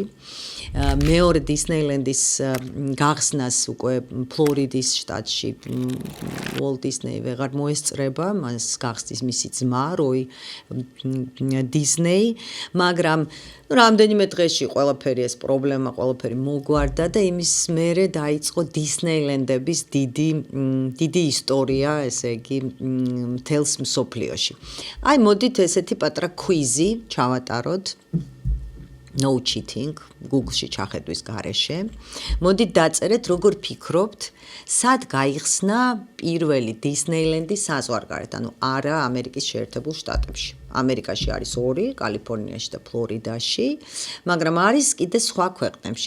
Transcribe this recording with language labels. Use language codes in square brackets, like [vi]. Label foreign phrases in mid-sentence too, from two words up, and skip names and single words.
[ka] მეორე Disneyland-ის გახსნას უკვე ფლორიდის შტატში Walt Disney ვეღარ მოესწრება, მას გახსნის მისი ძმა, Roy Disney, მაგრამ რამდენიმე დღეში ყველაფერი ეს პრობლემა, ყველაფერი მოგვარდა და იმის მერე დაიწყო Disneyland-ების დიდი ისტორია, ესე იგი მთელს მსოფლიოში. აი მოდით ესეთი პატრა კვიზი ჩავატაროთ. [en] No cheating, [ka] Google-ში ჩახედვის გარეშე. მოდით დაწერეთ, როგორ ფიქრობთ, სად გაიხსნა პირველი დისნეილენდის საზღვარგარეთ, ანუ არა ამერიკის შეერთებულ შტატებში. ამერიკაში არის 2, კალიფორნიაში და ფლორიდაში, მაგრამ არის კიდე სხვა ქვეყნებში.